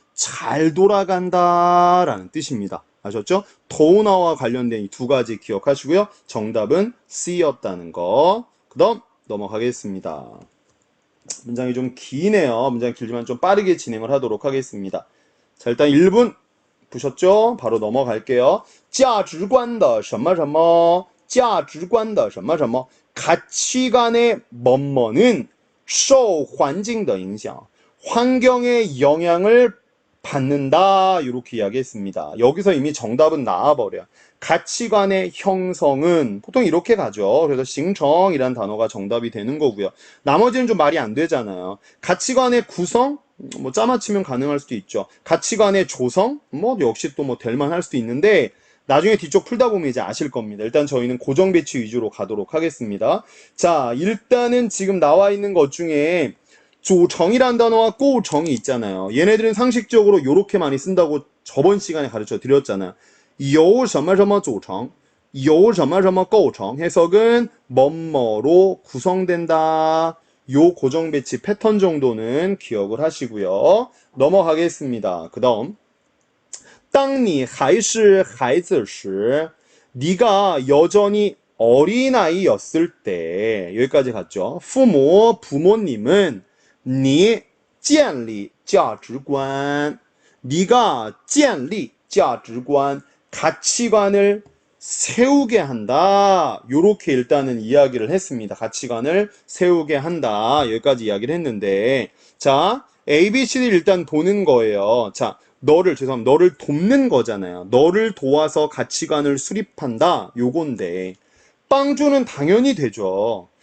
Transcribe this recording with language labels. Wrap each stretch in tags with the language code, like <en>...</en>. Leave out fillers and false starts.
<ko>잘 돌아간다 라는 뜻입니다. 아셨죠? 도우나와 관련된 이 두 가지 기억하시고요. 정답은 C였다는 거. 그 다음 넘어가겠습니다. 문장이 좀 기네요. 문장이 길지만 좀 빠르게 진행을 하도록 하겠습니다. 자, 일단 1분 보셨죠? 바로 넘어갈게요.</ko> <zh>价值观的什么什么,价值观的什么什么,</zh> <ko>가치관의 뭐뭐는</ko> <zh>受环境的影响,</zh> <ko>환경의 영향을 받는다. 이렇게 이야기했습니다. 여기서 이미 정답은 나와버려요. 가치관의 형성은 보통 이렇게 가죠. 그래서 싱청이란 단어가 정답이 되는 거고요. 나머지는 좀 말이 안 되잖아요. 가치관의 구성, 뭐 짜맞추면 가능할 수도 있죠. 가치관의 조성, 뭐 역시 또 뭐 될만 할 수도 있는데 나중에 뒤쪽 풀다 보면 이제 아실 겁니다. 일단 저희는 고정 배치 위주로 가도록 하겠습니다. 자, 일단은 지금 나와 있는 것 중에 조정이란 단어와 꼬정이 있잖아요. 얘네들은 상식적으로 이렇게 많이 쓴다고 저번 시간에 가르쳐 드렸잖아요.</ko> <zh>有什么什么组成,有什么什么构成.</zh> <ko>해석은 뭐뭐로 구성된다. 요 고정 배치 패턴 정도는 기억을 하시고요. 넘어가겠습니다. 그 다음</ko> <zh>当你还是孩子时,</zh> <ko>네가 여전히 어린아이였을 때, 여기까지 갔죠. 부모님은</ko> <zh>你建立价值观,</zh> <ko>네가 建立价值观, 가치관을 세우게 한다. 요렇게 일단은 이야기를 했습니다. 가치관을 세우게 한다. 여기까지 이야기를 했는데, 자, A, B, C, D 일단 보는 거예요. 자, 죄송합니다. 너를 돕는 거잖아요. 너를 도와서 가치관을 수립한다. 요건데, 빵주는 당연히 되죠.</ko>